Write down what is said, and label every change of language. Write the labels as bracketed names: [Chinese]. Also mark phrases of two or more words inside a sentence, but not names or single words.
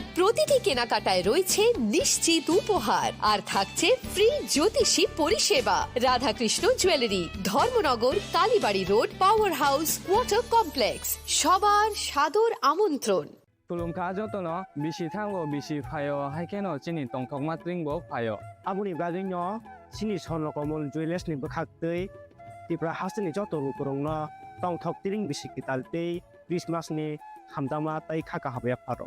[Bangla] প্রতিটি কেনাকাটায় রয়েছে নিশ্চিত উপহার, আর থাকছে ফ্রি জ্যোতিষী পরিষেবা। রাধাকৃষ্ণ জুয়েলারি, ধর্মনগর, কালীবাড়ি রোড, পাওয়ার হাউস, ওয়াটার কমপ্লেক্স। সবার সাদর আমন্ত্রণ। [Kok Borok] তুলুমকা যতন বিশি থাঙ্গো বিশি ফায় হাইকেন চিনি টংথক মাত্রিংবো ফায়। Abuni bagino sini sono komol jueles ni bekhaktai tipra hasni joto rukurongno tongthok tiring bisiki taltei Christmas ni hamdama tai khaka habe pharo.